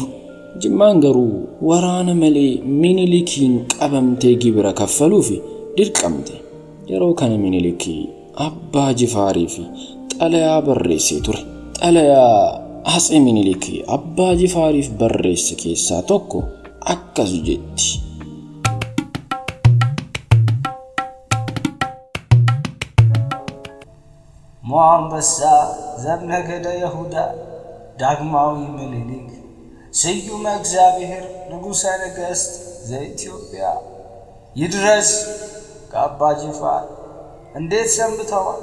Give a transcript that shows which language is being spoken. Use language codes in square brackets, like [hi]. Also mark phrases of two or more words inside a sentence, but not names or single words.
[om] Jimmaan garuu waraana malee Minilikiin qabamtee gibira kaffaluuf dirqamte. Yeroo kana Minilik Abbaa Jifaarii fi xalayaa barreessee ture. Xalayaa Atsee Minilik Abbaa Jifaariif barreesse keessaa tokko akkas jetti. [am] ሞአንበሳ ዘእምነገደ ይሁዳ ዳግማዊ ምኒልክ ስዩመ እግዚአብሔር ንጉሠ ነገሥት ዘኢትዮጵያ ይድረስ ከአባ ጅፋር እንዴት ሰንብተዋል?